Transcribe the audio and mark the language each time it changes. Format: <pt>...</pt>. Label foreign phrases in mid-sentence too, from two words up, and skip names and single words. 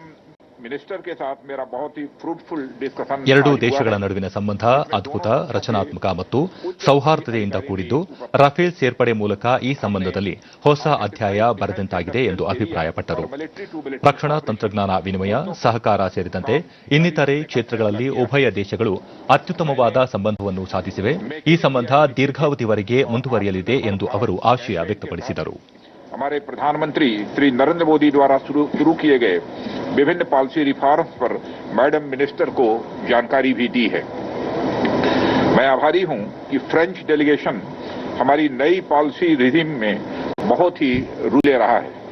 <kn>ಎರಡೂ ದೇಶಗಳ ನಡುವಿನ ಸಂಬಂಧ ಅದ್ಭುತ, ರಚನಾತ್ಮಕ ಮತ್ತು ಸೌಹಾರ್ದತೆಯಿಂದ ಕೂಡಿದ್ದು ರಫೇಲ್ ಸೇರ್ಪಡೆ ಮೂಲಕ ಈ ಸಂಬಂಧದಲ್ಲಿ ಹೊಸ ಅಧ್ಯಾಯ ಬರೆದಂತಾಗಿದೆ ಎಂದು ಅಭಿಪ್ರಾಯಪಟ್ಟರು. ರಕ್ಷಣಾ ತಂತ್ರಜ್ಞಾನ ವಿನಿಮಯ, ಸಹಕಾರ ಸೇರಿದಂತೆ ಇನ್ನಿತರೆ ಕ್ಷೇತ್ರಗಳಲ್ಲಿ ಉಭಯ ದೇಶಗಳು ಅತ್ಯುತ್ತಮವಾದ ಸಂಬಂಧವನ್ನು ಸಾಧಿಸಿವೆ. ಈ ಸಂಬಂಧ ದೀರ್ಘಾವಧಿವರೆಗೆ ಮುಂದುವರಿಯಲಿದೆ ಎಂದು ಅವರು ಆಶಯ ವ್ಯಕ್ತಪಡಿಸಿದರು.</kn> <hi>हमारे प्रधानमंत्री श्री नरेंद्र मोदी द्वारा शुरू किए गए विभिन्न</hi> <en>policy reforms</en> <hi>पर</hi> <en>madam minister</en> <hi>को जानकारी भी दी है. मैं आभारी हूं कि</hi> <en>French delegation</en> <hi>हमारी नई</hi> <en>policy regime</en> <hi>में बहुत ही रूल ले रहा है.</hi>